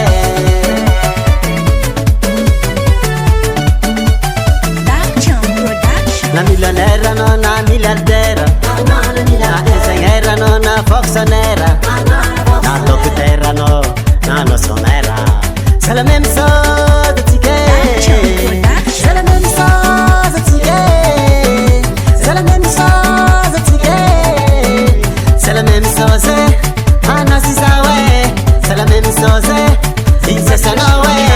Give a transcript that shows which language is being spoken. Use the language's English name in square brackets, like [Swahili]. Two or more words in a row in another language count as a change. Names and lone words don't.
[Malagasy] na millionnaire anao na milliardaire na ingénieur anao na fonctionnaire na [French] docteur [Malagasy] anao na anao [French] sommaire c'est la même chose atsika c'est la même chose atsika c'est la même chose atsika c'est la même chose [Malagasy] anao sisa we [French] c'est la même chose [Malagasy] izy asanao we